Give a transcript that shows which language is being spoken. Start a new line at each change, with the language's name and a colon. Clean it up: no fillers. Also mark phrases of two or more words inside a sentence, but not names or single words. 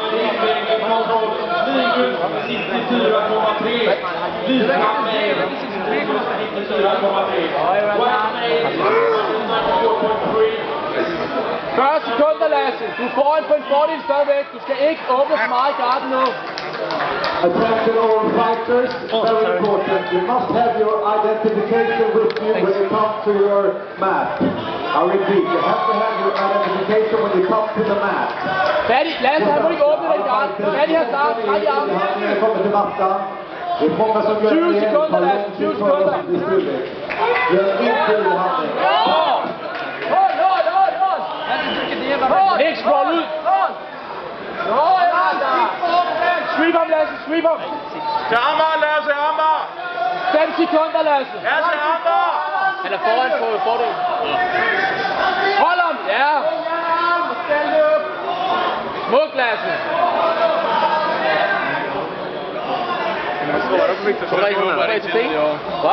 Danish: Første sekunder, Lasse. Du er foran på en fordel stadigvæk. Du skal ikke åbne så meget i garden nu.
English: Attention all fighters, very important. You must have your identification with you when you come to your mat. I repeat, you have to have your identification when you come to the mat.
Danish: Færdig. Lasse, han må ikke åbne den garden. Færdig her snart. Træk i armen.
Swedish: Han kommer til mattan. Det er många som gör
Danish: 20 sekunder, Lasse. 20 sekunder.
Swedish: Gör inte i handen.
Danish: Nick, scroll ud. Sweep ham, Lasse. Sweep ham. Til Amager, Lasse. Amager. 5 sekunder, Lasse. Lasse, Amager. Han er foran på fordel. Hold ham. Ja. Smuk, Lasse. Hvad?